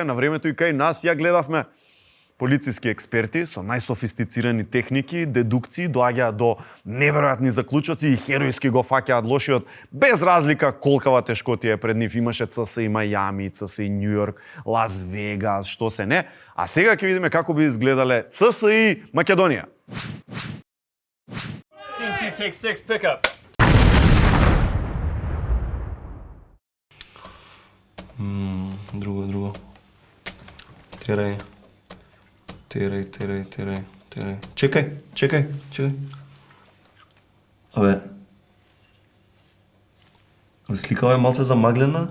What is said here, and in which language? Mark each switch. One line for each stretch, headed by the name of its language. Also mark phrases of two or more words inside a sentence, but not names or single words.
Macedonian: На времето и кај нас ја гледавме. Полициски експерти со најсофистицирани техники, дедукции доаѓаат до неверојатни заклучоци и херојски го фаќаат лошиот, без разлика колкава тешкотија е пред нив. Имаше CSI Мајами, CSI Нью Йорк, Лас Вегас, што се не. А сега ќе видиме како би изгледале CSI Македонија.
English: Team T take 6 pickup.
Macedonian: Друго. Терај. Чекај. Абе. Сликава е малце замаглена?